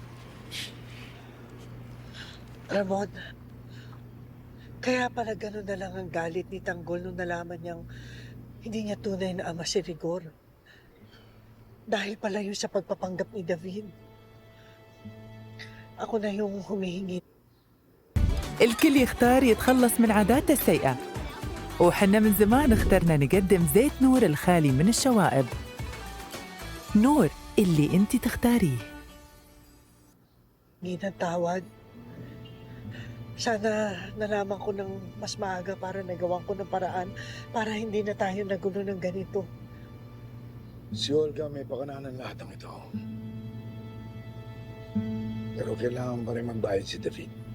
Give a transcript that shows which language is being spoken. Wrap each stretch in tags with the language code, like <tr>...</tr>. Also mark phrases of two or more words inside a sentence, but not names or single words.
<tl>Ramon, kaya pala gano'n na lang ang galit ni Tanggol nung nalaman niyang hindi niya tunay na ama si Rigor. Dahil pala yun sa pagpapanggap ni David. Ako na yung humihingi.</tl> <ar>الكل يختار يتخلص من عاداته السيئة وحنا من زمان اخترنا نقدم زيت نور الخالي من الشوائب. نور اللي انت تختاريه.</ar> <tl>Hingi ng tawad. Sana nalaman ko ng mas maaga para nagawan ko ng paraan para hindi na tayo nagulo ng ganito. si Olga may pakananan lahat ng ito. Pero kailangan pa rin magbayad si David.</tl>